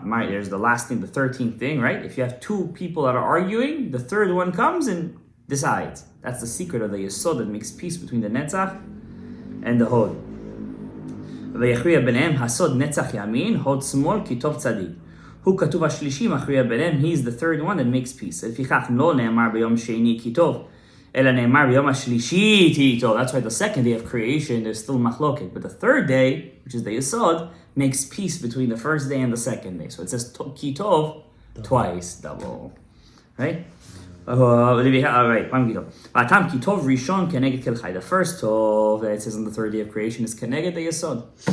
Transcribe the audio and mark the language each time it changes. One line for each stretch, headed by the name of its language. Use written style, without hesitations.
English: There's the last thing, the 13th thing, right? If you have two people that are arguing, the third one comes and decides. That's the secret of the Yesod that makes peace between the Netzach and the Hod.
Hebrew: ויכריע ביניהם הסוד נצח ימין, הוד שמאל, כי טוב צדיק. הוא כתוב השלישי, מכריע ביניהם,
English: he's the third one that makes peace.
Hebrew: לפיכך לא נאמר ביום שני כי טוב, אלא נאמר ביום השלישי כי טוב.
English: That's why the second day of creation, there's still machloket. But the third day, which is the Yesod, makes peace between the first day and the second day. So it says ki tov twice, double. Right?
Hebrew: Alright, Atam ki tov rishon keneged kelchai.
English: The first tov that it says on the third day of creation is keneged the Yesod.